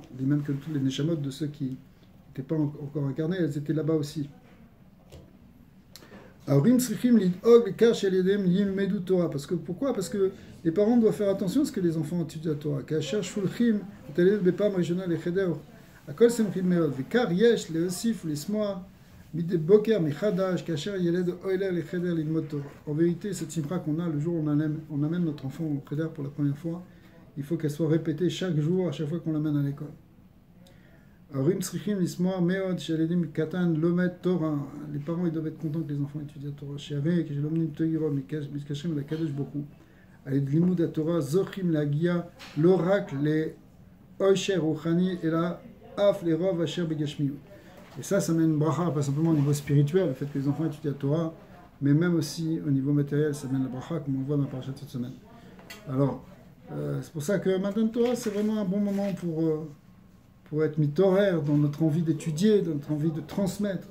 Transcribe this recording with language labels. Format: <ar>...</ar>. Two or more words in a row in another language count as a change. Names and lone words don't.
<fr>Et même que tous les neshamot de ceux qui n'étaient pas encore incarnés, elles étaient là-bas aussi. Parce que pourquoi? Parce que les parents doivent faire attention à ce que les enfants étudient la Torah.</fr> <he>הכל שמחים מאוד, וכר יש להוסיף ולשמוח מדי בוקר מחדש, כאשר ילד עולה לחדר ללמוד תורה.</he> <fr>En vérité, cette simcha qu'on a le jour où on amène notre enfant au cheder pour la première fois, il faut qu'elle soit répétée chaque jour, à chaque fois qu'on l'amène à l'école.</fr> <he>ההורים צריכים לשמוח מאוד שהילדים קטן לומד תורה.</he> <fr>Les parents ils doivent être contents que les enfants étudient התורה.</fr> <he>שהרי כשלומדים תורה מתקשרים אל הקדוש ברוך הוא, על ידי לימוד התורה זוכים להגיע לא רק לאושר רוחני, אלא אף לרוב אשר בגשמיות.</he> <fr>Et ça mène une bracha, pas simplement au niveau spirituel, le fait que les enfants étudient la Torah, mais même aussi au niveau matériel, ça mène la bracha, comme on voit dans la paracha de cette semaine. Alors, c'est pour ça que Matan Torah, c'est vraiment un bon moment pour être mitoraire dans notre envie d'étudier, dans notre envie de transmettre.</fr>